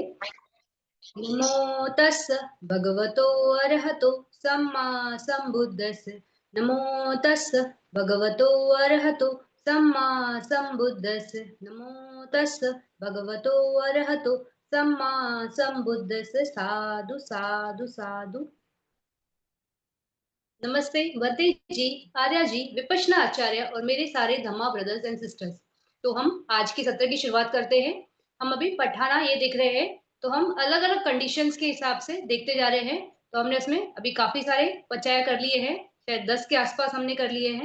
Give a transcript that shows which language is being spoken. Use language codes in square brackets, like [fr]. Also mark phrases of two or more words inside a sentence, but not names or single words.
[pi] नमो तस्स भगवतो अरहतो सम्मा संबुद्दस्स। नमो तस्स भगवतो अरहतो सम्मा संबुद्दस्स। नमो तस्स भगवतो अरहतो सम्मा संबुद्दस्स। साधु साधु साधु। [hi] नमस्ते वर्ती जी, आर्या जी, विपश्यना आचार्य और मेरे सारे धम्मा [en] brothers and sisters. [hi] तो हम आज की सत्र की शुरुआत करते हैं। हम अभी पठाना ये देख रहे हैं, तो हम अलग अलग कंडीशंस के हिसाब से देखते जा रहे हैं। तो हमने उसमें अभी काफी सारे पचाया कर लिए हैं, शायद 10 के आसपास हमने कर लिए हैं।